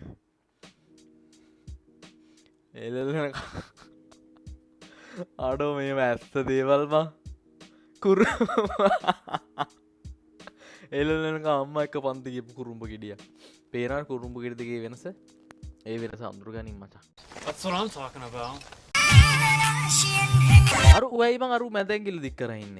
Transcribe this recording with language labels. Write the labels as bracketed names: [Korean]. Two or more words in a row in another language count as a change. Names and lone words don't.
[Sinhala] එළලන අඩෝ මේව ඇත්ත දේවල් බං. එළලනක අම්මා එක්ක පන්ති ගියපු කුරුම්බ ගෙඩියක්. පේනවා කුරුම්බ ගෙඩි දෙකේ වෙනස. ඒ වෙනස අඳුර ගනින් මචං. [English] That's what I'm talking about. [Sinhala] අර උවයි බං අර මැදෙන් ගිල දික් කරා ඉන්නේ.